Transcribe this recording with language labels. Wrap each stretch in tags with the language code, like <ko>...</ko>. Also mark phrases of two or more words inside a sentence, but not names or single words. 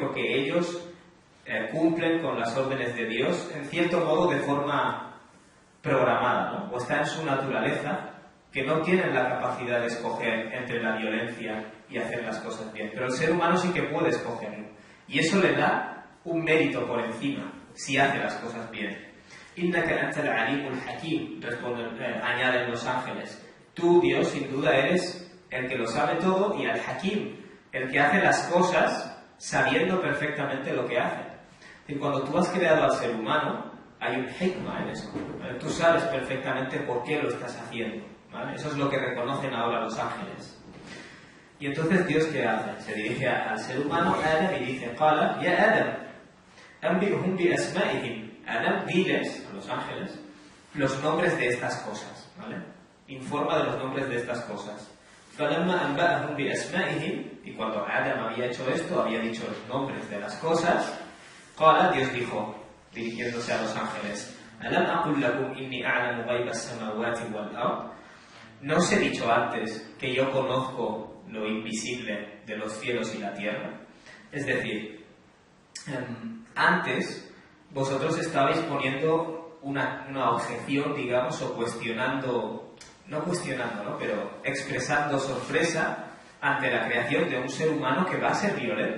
<es>Porque ellos cumplen con las órdenes de Dios, en cierto modo, de forma programada, ¿no? O está en su naturaleza, que no tienen la capacidad de escoger entre la violencia y hacer las cosas bien. Pero el ser humano sí que puede escogerlo. Y eso le da un mérito por encima, si hace las cosas bien.</es> <ar>إنك أنت العليم الحكيم,</ar> <es>añaden los ángeles. Tú, Dios, sin duda eres el que lo sabe todo, y al-hakim, el que hace las cosas sabiendo perfectamente lo que hace. Y cuando tú has creado al ser humano, hay un hikmah en eso. ¿Vale? Tú sabes perfectamente por qué lo estás haciendo, ¿vale? Eso es lo que reconocen ahora los ángeles. Y entonces Dios, ¿qué hace? Se dirige al ser humano, Adam, y dice:</es> <ar>قال يا آدم أنبئهم بأسمائهم.</ar> <es>Adam, diles a los ángeles los nombres de estas cosas, ¿vale? Informa de los nombres de estas cosas.</es> <ar>فلما أنبأهم بأسمائهم,</ar> <es>y cuando Adam había hecho esto, había dicho los nombres de las cosas, Qala, Dios dijo, dirigiéndose a los ángeles:</es> <ar>ألم أقل لكم إني أعلم غيب السماوات والأرض.</ar> <es>¿No os he dicho antes que yo conozco lo invisible de los cielos y la tierra? Es decir, antes vosotros estabais poniendo una objeción, digamos, o cuestionando, no cuestionando, ¿no?, pero expresando sorpresa ante la creación de un ser humano que va a ser violento.</es>